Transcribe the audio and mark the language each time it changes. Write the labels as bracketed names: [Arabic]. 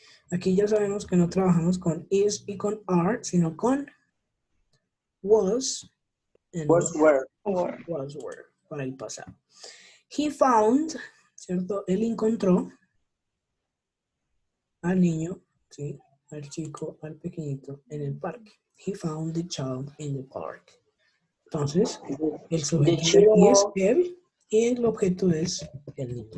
[Spanish] Aquí ya sabemos que no trabajamos con is y con are, sino con was and were para el pasado. [English] He found, [Spanish] ¿cierto? Él encontró al niño, ¿sí? Al chico, al pequeñito en el parque. [English] He found the child in the park. [Spanish] Entonces, el sujeto de aquí es él y el objeto es el niño.